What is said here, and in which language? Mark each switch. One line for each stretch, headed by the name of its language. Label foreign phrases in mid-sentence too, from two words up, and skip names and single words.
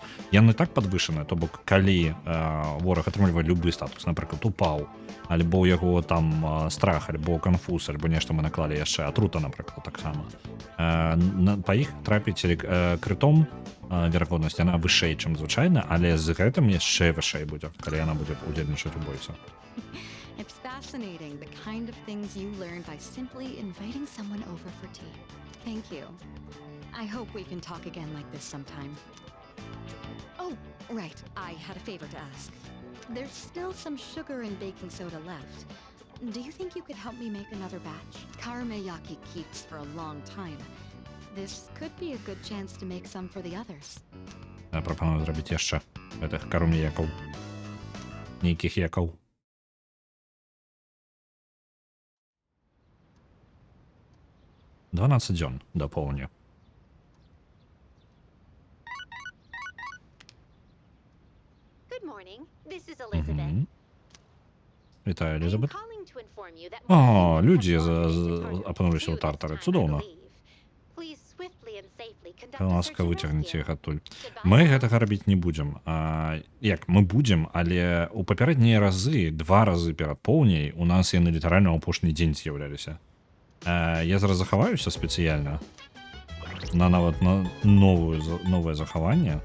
Belarusian: Яны так падвышаны, то бок калі вораг атрымлівае любы статус, напрыклад, упаў, альбо ў яго там страх, альбо канфуз, альбо нешта мы наклалі яшчэ, атрута, напрыклад, таксама. Па іх трапіць крытом верагоднасць, яна вышэй, чым звычайна, але з гэтым яшчэ вышэй будзе, калі яна будзе удзельнічаць у бойцы.
English: It's fascinating, the kind of things you learn by simply inviting someone over for tea. Thank you. I hope we can talk again like this sometime. Oh, right, I had a favor to ask. There's still some sugar and baking soda left. Do you think you could help me make another batch? Karumeyaki keeps for a long time. This could be a good chance to make some for the others.
Belarusian: Я прапаную зрабіць яшчэ гэтых карумеякаў. Нейкіх якаў. Дванаццаць дзён да поўдня.
English: Good morning. This is Elizabeth.
Belarusian: Вітаю, Елізабет.
English: calling to inform you that
Belarusian: О,
English: Martin
Belarusian: людзі
English: has ordered
Belarusian: за-
English: his
Belarusian: апынуліся ў
English: target
Belarusian: тартары.
English: this time, I
Belarusian: Цудоўна.
English: believe. Please swiftly and safely conduct a
Belarusian: Ласка,
English: search and
Belarusian: выцягніце
English: rescue.
Belarusian: іх адтуль.
English: Goodbye,
Belarusian: Мы
English: Martin.
Belarusian: гэтага рабіць не будзем. Як мы будзем, але ў папярэднія разы 2 разы перад поўняй у нас яны літаральна ў апошні дзень з'яўляліся. Я зараз захаваюся спецыяльна на нават на новае захаванне.